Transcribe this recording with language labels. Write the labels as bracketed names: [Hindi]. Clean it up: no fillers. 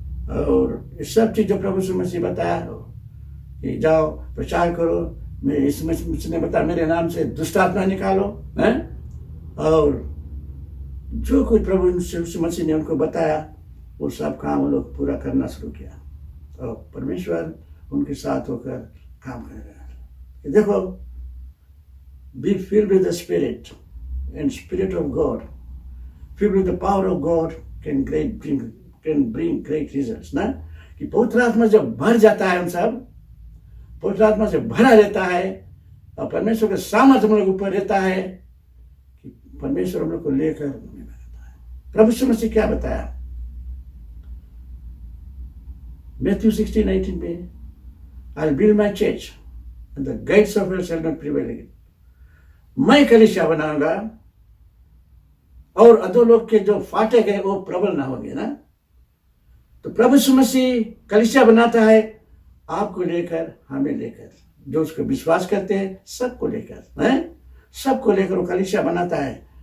[Hindi] और ये सब चीज जो प्रभु यीशु मसीह बताया कि जाओ प्रचार करो, मैं यीशु मसीह ने बताया मेरे नाम से दुष्ट आत्मा निकालो, है। और जो कुछ प्रभु यीशु मसीह ने उनको बताया वो सब काम वो लोग पूरा करना शुरू किया, और परमेश्वर उनके साथ होकर काम कर रहा है। [English] देखो, be filled with the Spirit and Spirit of God, filled with the power of God can bring great results ना। [Hindi] कि पवित्र आत्मा जब भर जाता है, हम सब पवित्र आत्मा से भरा रहता है, और परमेश्वर के सामर्थ्य हम लोग ऊपर रहता है, कि परमेश्वर हम लोग को लेकर रहता है। प्रभु यीशु मसीह क्या बताया Matthew 16:18 में, [English] I'll build my church and the gates of hell shall not prevail against। [Hindi] मैं कलीसिया बनाऊंगा और अधोलोक के जो फाटक है वो प्रबल ना होंगे ना। तो प्रभु यीशु मसीह कलीसिया बनाता है, आपको लेकर, हमें लेकर, जो उसको विश्वास करते हैं सबको लेकर, हैं, सबको लेकर वो कलीसिया बनाता है।